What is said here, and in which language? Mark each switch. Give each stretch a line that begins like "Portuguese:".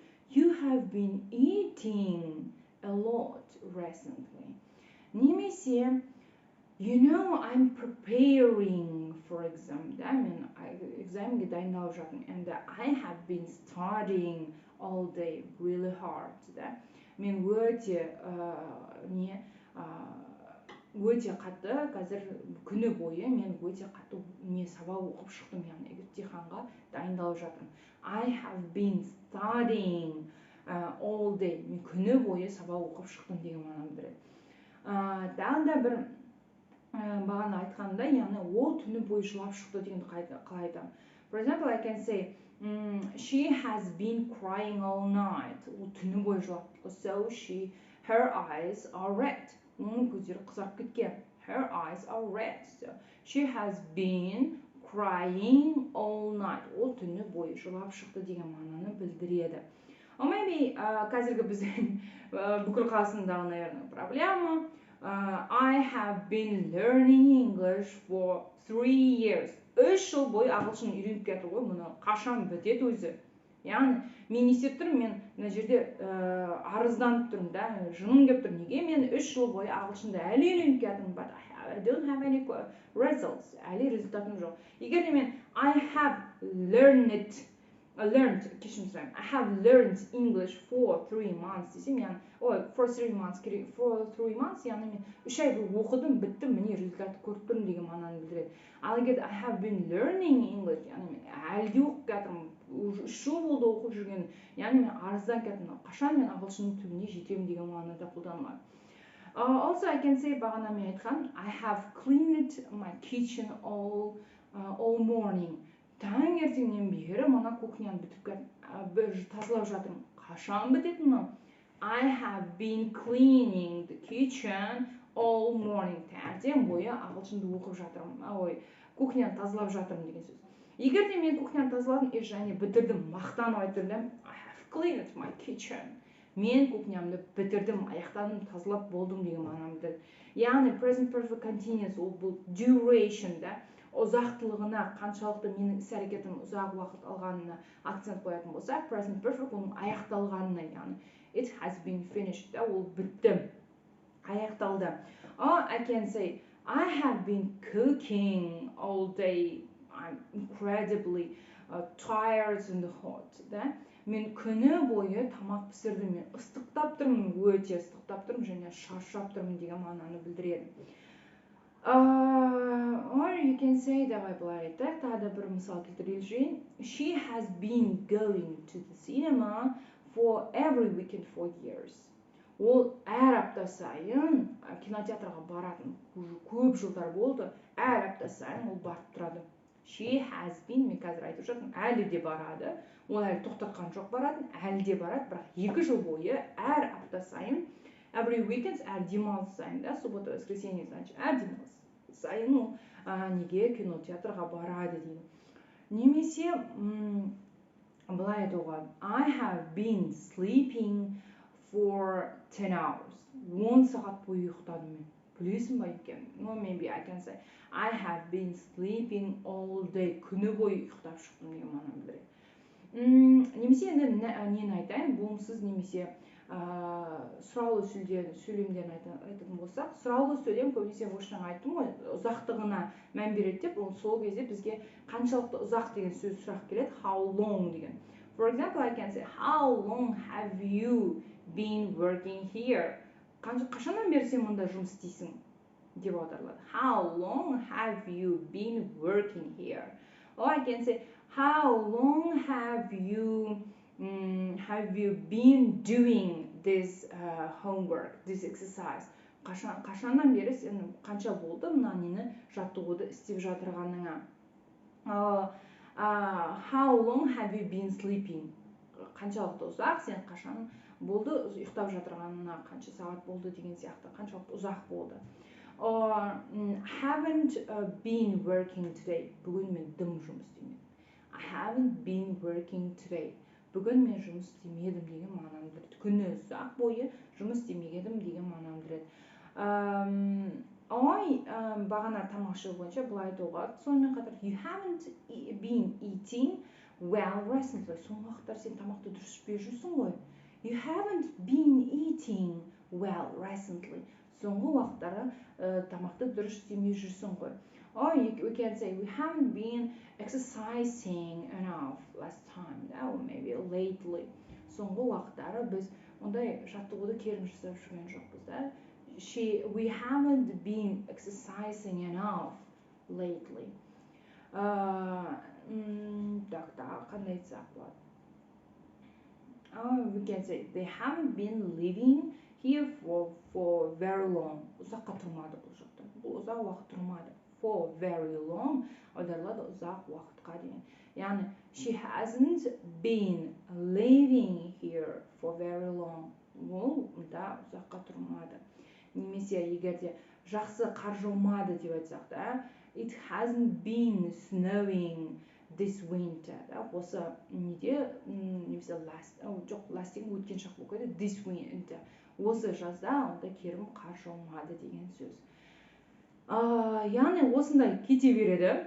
English: You have been eating a lot recently.
Kazakh: Немесе,
English: you know, I'm preparing for exam.
Kazakh: Да, мен экзаменге дайындалып жатырмын.
English: And I have been studying all day really hard.
Kazakh: Да. Мен өте қатты, қазір күні бойы мен өте қатты сабақ оқып шықтым, яғни емтиханға дайындалып жатырмын.
English: I have been studying all day.
Kazakh: Мен күні бойы сабақ оқып шықтым деген мағынаны білдіреді. Тағы да бір бағана айтқанда, яғни ол түні бойы жылап шықты дегенді қалай айтамын.
English: For example, I can say, she has been crying all night.
Kazakh: Ол түні бойы жылап шықты.
English: So her eyes are red. Оның көздері қызарып кеткен. Her eyes are red. So she has been crying all night.
Kazakh: Ол түні бойы жылап шықты деген мағынаны білдіреді.
English: Or maybe
Kazakh: қазіргі біздің бүкіл қазақстандағы,
Russian: наверное,
Kazakh: проблема.
English: I have been learning English for 3 years.
Kazakh: 3 жыл бойы ағылшын үйреніп кетті ғой, мұны қашан бітеді өзі. Яғни мен не істеп тұрмын, мен мына жерде арызданып тұрмын да, жыным келіп тұр. Неге мен 3 жыл бойы ағылшынды әлі үйреніп кеттім,
English: but I don't have any results.
Kazakh: Әлі результатым жоқ. Егер де мен
English: I have learned,
Kazakh: кешірім сұраймын.
English: I have learned English for 3 months
Kazakh: десем, яғни
English: for 3 months
Kazakh: керек. For 3 months, яғни мен 3 ай бойы оқыдым, біттім, міне результатты көріп тұрмын деген мағынаны білдіреді. Ал егер
English: I have been learning English,
Kazakh: яғни мен әлі де оқып кеттім, 3 жыл болды оқып жүрген, яғни мен арыздан кеттім, қашан мен ағылшынның түбіне жетемін деген мағынада қолданылады.
English: Also I can say,
Kazakh: бағана мен айтқан,
English: I have cleaned my kitchen all morning.
Kazakh: Таңертеңнен бері мына кухняны тазалап жатырмын. Қашан бітетін мына?
English: I have been cleaning the kitchen all morning.
Kazakh: Таңертең бойы ағылшынды оқып жатырмын. Кухняны тазалап жатырмын деген сөз. Егер де мен кухняны тазаладым, және бітірдім, мақтанып айтырдым,
English: I have cleaned my kitchen.
Kazakh: Мен кухнямды бітірдім, аяқтадым, тазалап болдым деген мағынаны білдіреді. Яғни present perfect continuous, ол бұл duration да, ұзақтылығына, қаншалықты менің іс-әрекетім ұзақ уақыт алғанына акцент қоятын болса, present perfect оның аяқталғанына, яғни
English: it has been finished,
Kazakh: да, ол бітті, аяқталды.
English: Or I can say, I have been cooking all day. I'm incredibly tired and hot.
Kazakh: Да? Мен күні бойы тамақ пісірдім, мен ыстықтап тұрмын, өте ыстықтап тұрмын, және шаршап тұрмын деген мағынаны білдіреді.
English: Or you can say,
Russian: давай
Kazakh: былай айтайық, тағы да бір мысал келтіре жүрейін.
English: She has been going to the cinema for every weekend for years.
Kazakh: Ол әр апта сайын кинотеатрға баратын, көп жылдар болды, әр апта сайын ол барып тұрады.
English: She has been,
Kazakh: мен қазір айтып жатырмын, әлі де барады. Ол әлі тоқтатқан жоқ баратын, әлі де барады, бірақ 2 жыл бойы әр апта сайын,
English: every weekend,
Kazakh: әр демалыс сайын, да,
Russian: суббота, воскресенье, значит,
Kazakh: әр демалыс сайын ол неге кинотеатрға барады дейді. Немесе былай айтуға,
English: I have been sleeping for 10 hours.
Kazakh: 10 сағат бойы ұйықтадым мен. Білесің ба екен?
English: No, maybe I can say, I have been sleeping all day.
Kazakh: Күні бойы ұйықтап шықтым деген мағынаны білдіреді. Немесе енді нені айтайын, болымсыз немесе сұраулы сөйлемдерін айтатын болсақ, сұраулы сөйлем көбінесе жаңа айттым ғой, ұзақтығына мән береді деп, сол кезде бізге қаншалықты ұзақ деген сөз сұрақ келеді,
English: how long
Kazakh: деген.
English: For example, I can say, how long have you been working here?
Kazakh: Қашаннан бері сен мұнда жұмыс істейсің деп аударылады.
English: How long have you been working here? Or I can say, how long have you been doing this homework, this exercise?
Kazakh: Қашаннан бері сен қанша болды мына нені жаттығуды істеп жатырғаныңа?
English: How long have you been sleeping?
Kazakh: Қаншалықты ұзақ, сен қашан болды ұйықтап жатырғанына, қанша сағат болды деген сияқты, қаншалықты ұзақ болды.
English: Or haven't been working today.
Kazakh: Бүгін мен дым жұмыс істемедім.
English: I haven't been working today.
Kazakh: Бүгін мен жұмыс істемедім деген мағынаны білдіреді. Күні ұзақ бойы жұмыс істемегенмін деген мағынаны білдіреді. Бағана тамақ ішу бойынша былай айтуға, сонымен қатар
English: you haven't been eating well recently.
Kazakh: Соңғы уақыттар сен тамақты дұрыс ішпей жүрсің ғой.
English: You haven't been eating well recently.
Kazakh: Соңғы уақыттары тамақты дұрыс істемей жүрсің ғой.
English: Or we can say we haven't been exercising enough last time, or maybe lately.
Kazakh: Соңғы уақыттары біз ондай жаттығуды керім жасап жүрген жоқпыз да.
English: We haven't been exercising enough lately.
Kazakh: Қандай айтсақ болады?
English: We can say they haven't been living here for very long.
Kazakh: Ұзаққа тұрмады бұл жақта. Бұл ұзақ уақыт тұрмады.
English: For very long
Kazakh: аударылады ұзақ уақытқа деген. Яғни
English: she hasn't been living here for very long.
Kazakh: Ол да ұзаққа тұрмады. Немесе егерде жақсы қар жаумады деп айтсақ та,
English: it hasn't been snowing this winter.
Kazakh: Осы неде немесе last деген өткен шақ болып кетеді,
English: this winter.
Kazakh: Осы жазда онда керім қар жаумады деген сөз. Яғни осындай кете береді.